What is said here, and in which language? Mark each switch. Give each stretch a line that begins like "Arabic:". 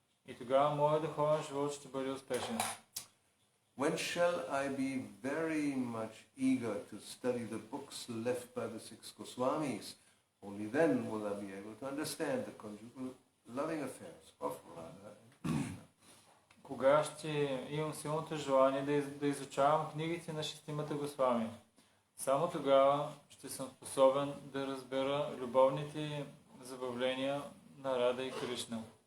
Bulgarian: И тогава моят духовен живот ще бъде успешен.
English: When shall I be very much eager to study the books left by the six Goswamis? Only then will I be able to understand the conjugal loving affairs of Radha and Krishna.
Bulgarian: Кога ще имам силното желание да изучавам книгите на шестимата Госвами? Само тогава ще съм способен да разбера любовните забавления на Рада и Кришна.